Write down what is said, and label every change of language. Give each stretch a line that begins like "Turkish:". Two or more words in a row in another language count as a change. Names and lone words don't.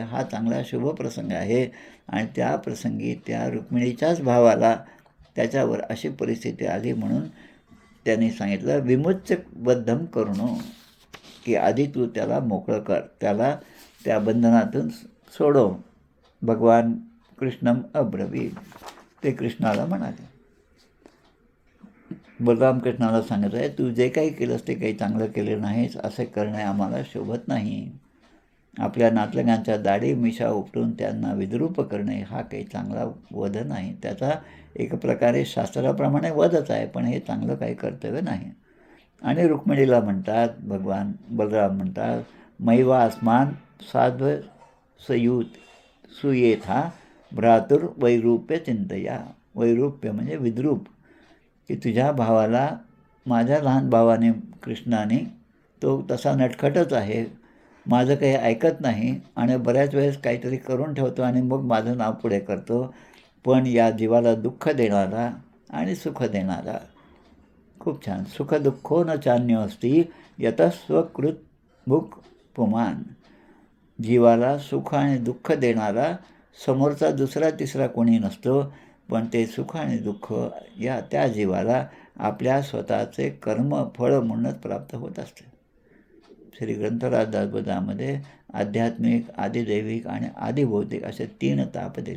Marathi: हा चांगला शुभ प्रसंग आहे आणि त्या प्रसंगी त्या रुक्मिणीच्याच भावाला त्याच्यावर अशी परिस्थिती आली. म्हणून त्यांनी सांगितलं
Sanskrit: विमुच्यबद्धम करुणो,
Marathi: की आधी तू त्याला मोकळं कर, त्याला त्या बंधनातून सोडव.
Sanskrit: भगवान कृष्णम अब्रवीत.
Marathi: ते कृष्णाला म्हणाले. बलराम कृष्णाला सांगत आहे, तू जे काही केलंस ते काही चांगलं केलं नाहीस. असे करणे आम्हाला शोभत नाही. आपल्या नातलगांच्या दाढी मिशा उपटून त्यांना विद्रूप करणे हा काही चांगला वध नाही. त्याचा एक प्रकारे शास्त्राप्रमाणे वधच आहे, पण हे चांगलं काही कर्तव्य नाही. आणि रुक्मिणीला म्हणतात, भगवान बलराम म्हणतात,
Sanskrit: मैवा अस्मान साध्व सुयेथा भ्रातुर वैरूप्य चिंतया.
Marathi: वैरूप्य म्हणजे विद्रूप, की तुझ्या भावाला माझ्या लहान भावाने कृष्णाने तो तसा नटखटच आहे, माझं काही ऐकत नाही आणि बऱ्याच वेळेस काहीतरी करून ठेवतो आणि मग माझं नाव पुढे करतो. पण या जीवाला दुःख देणारा आणि सुख देणारा. खूप छान.
Sanskrit: सुख दुःखो न चान्यो अस्ति यतः स्वकृत भुक पुमान.
Marathi: जीवाला सुख आणि दुःख देणारा समोरचा दुसरा तिसरा कोणी नसतो, पण ते सुख आणि दुःख या त्या जीवाला आपल्या स्वतःचे कर्म फळ म्हणूनच प्राप्त होत असते. श्री ग्रंथराज दासबोधामध्ये आध्यात्मिक, आदिदैविक आणि आदिभौतिक असे 3 ताप दिले.